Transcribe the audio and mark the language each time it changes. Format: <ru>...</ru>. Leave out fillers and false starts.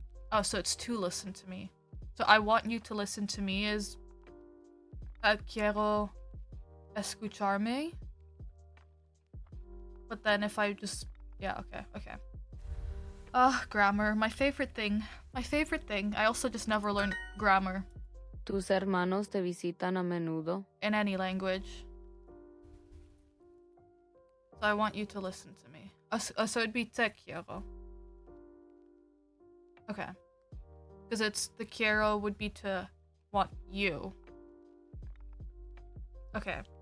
<en>Oh, so it's to listen to me. So I want you to listen to me is</en> <es>quiero escucharme.</es> <en>But then if I just, yeah, okay. Grammar, my favorite thing. I also just never learned grammar.</en> <es>¿Tus hermanos te visitan a menudo?</es> <en>In any language. So I want you to listen to me. So it'd be</en> <es>te quiero.</es> <en>Okay. Because it's the quiero would be to want you. Okay.</en>